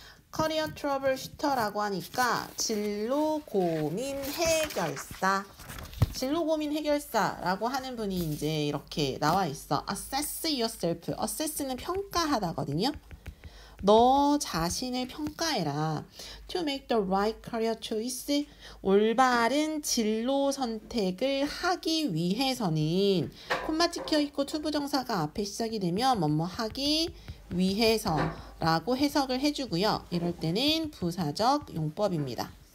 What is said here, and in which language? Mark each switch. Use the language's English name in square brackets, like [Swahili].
[Korean] 커리어 트러블 슈터라고 하니까 진로 고민 해결사. 진로 고민 해결사라고 하는 분이 이제 이렇게 나와 있어. [English] Assess yourself. [Korean] assess는 평가하다거든요. 너 자신을 평가해라. [English] To make the right career choice. [Korean] 올바른 진로 선택을 하기 위해서는 콤마 찍혀있고 투부정사가 앞에 시작이 되면 뭐뭐 하기 위해서라고 해석을 해주고요. 이럴 때는 부사적 용법입니다.